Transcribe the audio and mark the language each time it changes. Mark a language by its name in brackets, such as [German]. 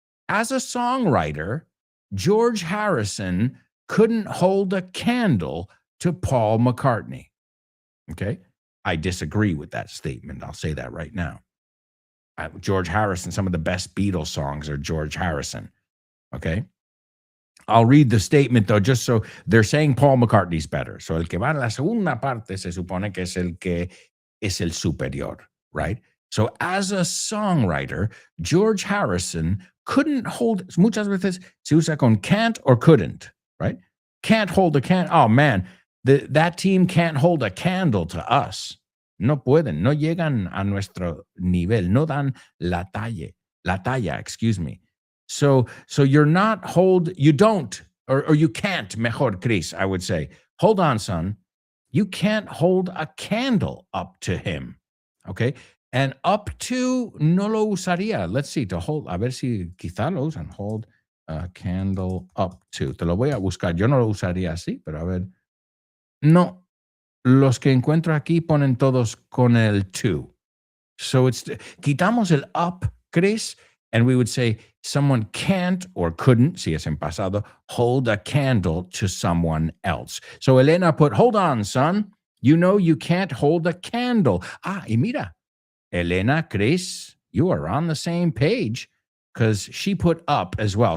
[English] As a songwriter, George Harrison couldn't hold a candle to Paul McCartney. Okay? I disagree with that statement. I'll say that right now. George Harrison, some of the best Beatles songs are George Harrison. Okay? I'll read the statement, though, just so they're saying Paul McCartney's better. [Spanish] So el que va en la segunda parte se supone que es el que es el superior, [English] right? So as a songwriter, George Harrison couldn't hold, [Spanish] muchas veces se usa con [English] can't or couldn't, right? Can't hold a candle. Oh, man, that team can't hold a candle to us. [Spanish] No pueden, no llegan a nuestro nivel, no dan la talla, [English] excuse me. So you don't, or you can't, mejor, Chris, I would say. Hold on, son. You can't hold a candle up to him. Okay. And up to [Spanish] no lo usaría. [English] Let's see, to hold, [Spanish] a ver si quizá lo usan. [English] Hold a candle up to. [Spanish] Te lo voy a buscar. Yo no lo usaría así, pero a ver. No, los que encuentro aquí ponen todos con el to. [English] So [Spanish] quitamos el [English] up, Chris, and we would say someone can't or couldn't, [Spanish] si es en pasado, [English] hold a candle to someone else. So Elena put, hold on, son. You know you can't hold a candle. [Spanish] Y mira, [English] Elena, Chris, you are on the same page because she put up as well.